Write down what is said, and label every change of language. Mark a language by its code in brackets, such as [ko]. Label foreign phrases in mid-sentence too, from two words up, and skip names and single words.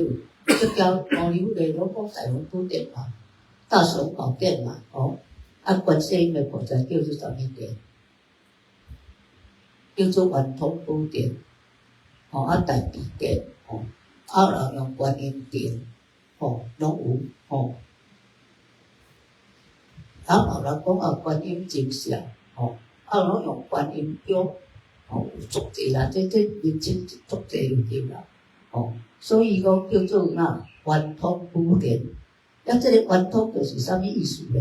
[nan] 释迦牟尼佛的拢讲大雄宝殿嘛，大雄宝殿嘛，哦。啊，观世音的菩萨叫做啥物殿？叫做圆通宝殿，哦，啊大悲殿，哦，啊然后用观音殿，哦，拢有，哦，啊后人讲啊观音真像，哦，啊拢用观音标，哦，有足济啦，这名称足济就对啦，哦，所以讲叫做啥圆通宝殿，啊，这个圆通就是啥物意思呢？